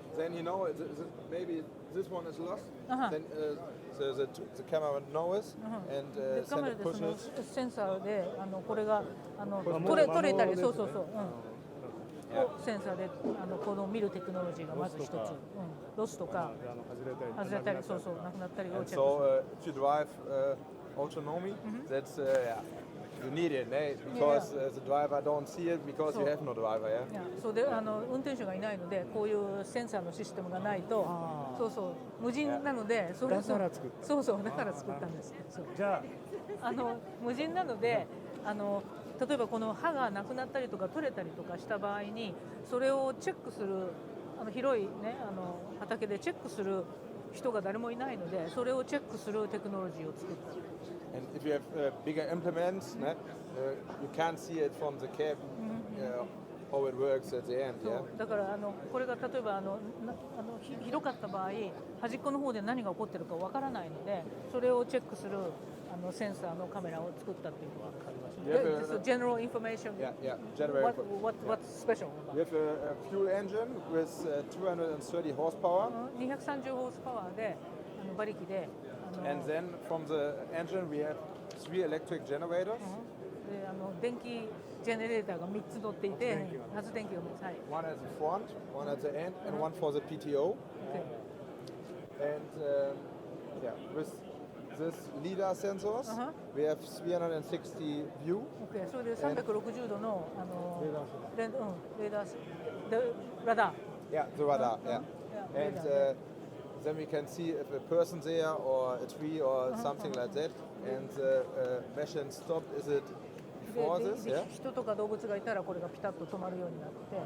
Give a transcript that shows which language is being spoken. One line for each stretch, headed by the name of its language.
English: Then you know maybe this one is lost. Then the camera knows and send a push it.
Japanese: センサーでこれが取れたり、そう。センサーでこの見るテクノロジーがまず一つ、ロスとか外れたり、そうなくなったりをチェックする。
English: So if you drive autonomy, that's you need it, because the driver don't see it because you have no driver, yeah.
Japanese: そうで運転手がいないのでこういうセンサーのシステムがないと、無人なので、だから作ったんです。じゃあ無人なので例えばこの刃がなくなったりとか取れたりとかした場合にそれをチェックする広いね畑でチェックする人が誰もいないのでそれをチェックするテクノロジーを作った。
English: And if you have bigger implements, you can't see it from the cab how it works at the end. Yeah.
Japanese: だからこれが例えば広かった場合端っこの方で何が起こってるかわからないのでそれをチェックするセンサーのカメラを作ったっていうのが分かります。
English: So general information. Yeah. General. What's special? We have a fuel engine with 230 horsepower.
Japanese: 230ホースパワーで馬力で。
English: And then from the engine we have 3 electric generators.
Japanese: で電気ジェネレーターが3つ乗っていて発電機が3つ。
English: One at the front, one at the end, and one for the PTO. And with this LiDAR sensors, we have 360 view.
Japanese: それで360度のレーダー、ラダー。
English: Yeah, the radar. Yeah. And then we can see if a person's there or a tree or something like that. And the machine stopped. Is it before this? Yeah.
Japanese: 人とか動物がいたらこれがピタッと止まるようになって。